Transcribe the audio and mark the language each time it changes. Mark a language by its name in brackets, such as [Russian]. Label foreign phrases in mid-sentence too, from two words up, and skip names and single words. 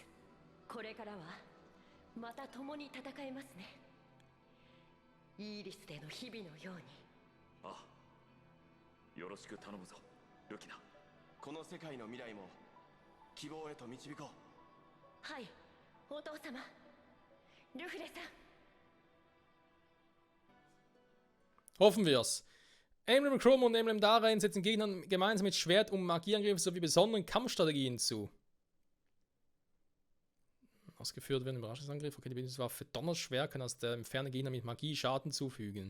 [Japanese] これからはまた共に戦えますね。イーリスでの日々のように。ああ、よろしく頼むぞ、ルキナ。この世界の未来も希望へと導こう。はい、お父様。ルフレさん。 [German] Hoffen wir's. Emblem Chrome und Emblem Darien setzen Gegnern gemeinsam mit Schwert- und Magieangriffen sowie besonderen Kampfstrategien zu. Ausgeführt werden Überraschungsangriff. Okay, die Bündniswaffe Donnerschwert kann aus der Entfernung Gegner mit Magie Schaden zufügen.